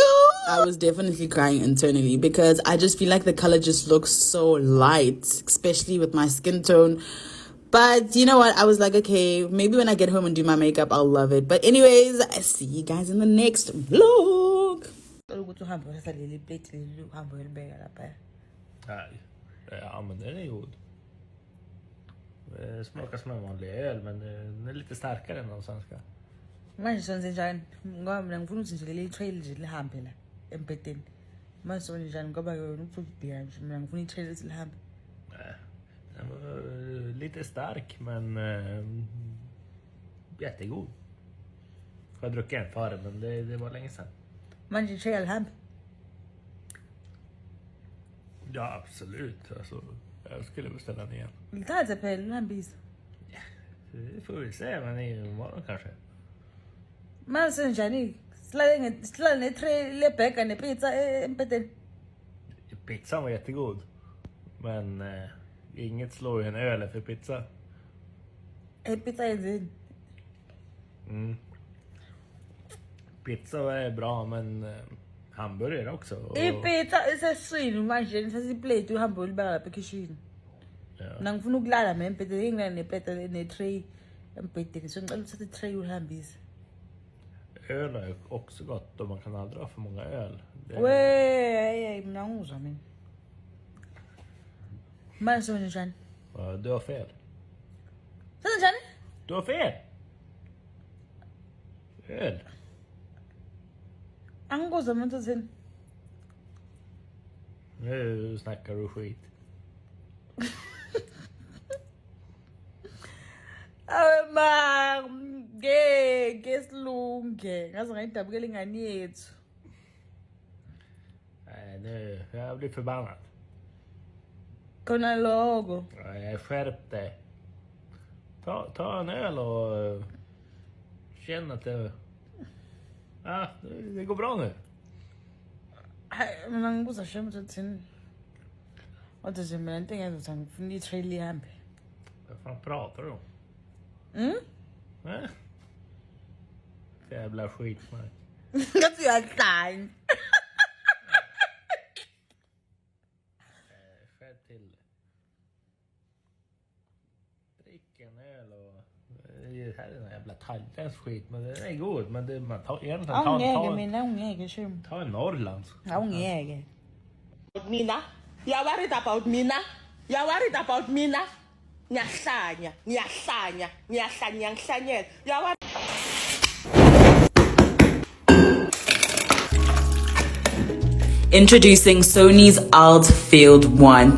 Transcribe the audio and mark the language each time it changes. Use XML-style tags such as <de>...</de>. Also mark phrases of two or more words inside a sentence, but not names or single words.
<en>I was definitely crying internally because I just feel like the color just looks so light, especially with my skin tone. But you know what? I was like, okay, maybe when I get home and do my makeup, I'll love it. But anyways, I see you guys in the next vlog.</en> <sv>Ja, men den är god. Det smakar som en vanlig öl, men den är lite starkare än de svenska.</sv> <zu>Manje sonke njani ngoba ngifuna ukuthi nje le trail nje lihambe la empedeni. Manje sonke njani ngoba yona ufuna nje mina ngifuna i-trail lihambe.</zu> <sv>Den var lite stark, men jättegod. Jag har druckit en förr, men det var länge sedan.</sv> <zu>Manje trail lihambe.</zu> <sv>Ja, absolut. Alltså, jag skulle beställa den igen.</sv> <zu>Ngithathe phela uhambise.</zu> <sv>Det får vi se, men imorgon kanske.</sv> <zu>Mase njani? Silale ne-tray le-burger ne-pizza embedeni.</zu> <sv>Pizzan var jättegod. Men inget slår ju en öl för pizza.</sv> <zu>Pizza yenzeni?</zu> <sv>Pizza är bra, men hamburgare också.</sv> <zu>Ipizza iseswini manje nithatha iplate uhambe ulibeka lapha ekitchen. Mina ngifuna ukulala ma embedeni ngilala neplate ne-tray embedeni. So ngicela uthathe i-tray uhambise.</zu> <sv>Öl är också gott och man kan aldrig ha för många öl.</sv> <zu>Wey, mina ngizwa mina. Manje senze njani?</zu> <sv>Du har fel.</sv> <zu>Senze njani?</zu> <sv>Du har fel! Öl.</sv> <zu>Angikuzwa mina uthini.</zu> <sv>Nu snackar du skit.</sv> <zu>Ma, ngeke silunge. Ngaze ngayidabukela ingane yethu.</zu> <sv>Nej, nu, jag blir förbannad.</sv> <zu>Khona lokho.</zu> <sv>Skärp dig. Ta en öl och känn att det... Ja, det går bra nu.</sv> <zu>Hayi, mina ngibuza shame uthini. Wathi nje mina into engenza ngifuna i-trail ihambe.</zu> <sv>Vad fan pratar du om? Mm? Jävla skit, man.</sv> <zu>Ngathi uyahlanya.</zu> <sv>Skärp till det. Drick en öl och... Det här är en jävla thailändsk skit, men det är god. Men det, man tar egentligen...</sv> <zu>Awungeke mina, awungeke shame.</zu> <sv>Ta en Norrlands.</sv> <zu>Awungeke. Mina?</zu> <en>You're worried about Mina? You're worried about Mina? Ngiyahlanya. You're worried. Introducing Sony's Alt Field 1.</en>